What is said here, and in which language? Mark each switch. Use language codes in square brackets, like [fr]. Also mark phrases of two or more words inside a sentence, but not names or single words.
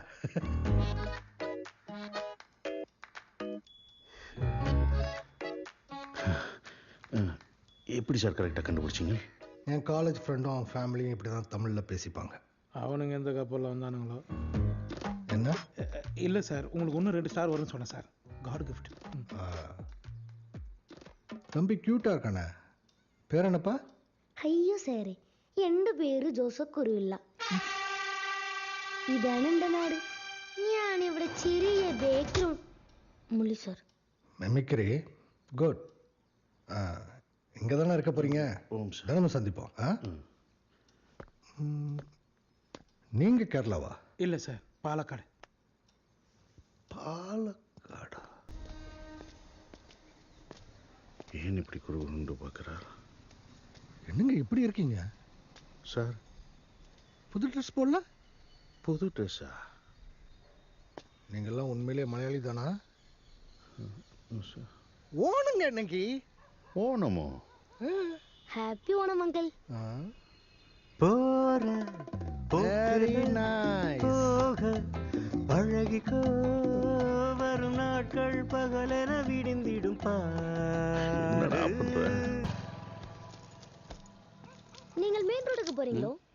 [ta] எப்படி சார் கரெக்டாக கண்டுபிடிச்சிங்க? என் [en] college friend [ta] அவன் ஃபேமிலியும் இப்படி தான் தமிழில் பேசிப்பாங்க. அவனுங்க எந்த கப்பலில் வந்தானுங்களோ. என்ன? இல்லை சார், உங்களுக்கு ஒன்று 2 ஸ்டார் வரும்னு சொன்னேன் சார், [en] God gift. [ta] தம்பி க்யூட்டாக இருக்கானே, பேர் என்னப்பா? [ml] അയ്യോ സാറേ, എൻ്റെ പേര് ജോസഫ് കുരുവില്ല. ഇതാണ് എൻ്റെ നാട്. ഞാനിവിടെ ചെറിയ ബേക്കറി മുള്ളി സാർ. [en] mimicry good. [ta] இங்கே தானே இருக்க போகிறீங்க? தினமும் சந்திப்போம். நீங்கள் கேரளாவா? இல்லை சார், பாலக்காடு. பாலக்காடா? ஏன் இப்படி குறுகுண்டு பார்க்குறார்? என்னங்க இப்படி இருக்கீங்க சார்? புது ட்ரெஸ் போடல? புது ட்ரெஸ்ஸா? நீங்கள்லாம் உண்மையிலே மலையாளி தானா? சார், ஓணுங்க இன்னைக்கு. ஓணமோ? [en] Happy Onam uncle. Very nice. [ta] அழகிக்கோ வரும் நாட்கள் பகலென விடிந்திடும். என்னடா பண்ற? நீங்கள் மெயின் ரோடுக்கு போறீங்களோ?